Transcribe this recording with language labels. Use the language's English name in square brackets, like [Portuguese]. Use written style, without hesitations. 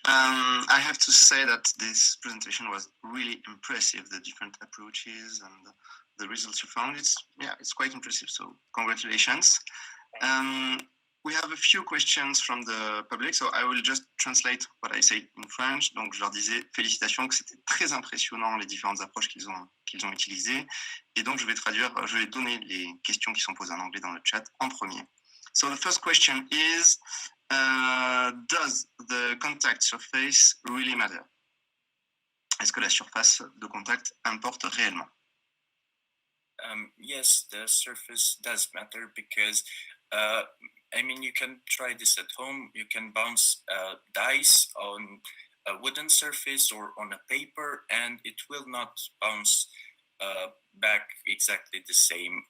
[English] I have to say that this presentation was really impressive, the different approaches and the results you found. It's quite impressive, so congratulations. We have a few questions from the public, so I will just translate what I say in French. [French] Donc, je leur disais félicitations, que c'était très impressionnant les différentes approches qu'ils ont utilisées. Et donc, je vais donner les questions qui sont posées en anglais dans le chat en premier. [English] So the first question is, does the contact surface really matter? [French] Est-ce que la surface de contact importe réellement? [English] Yes, the surface does matter because I mean, you can try this at home. You can bounce dice on a wooden surface or on a paper, and it will not bounce back exactly the same.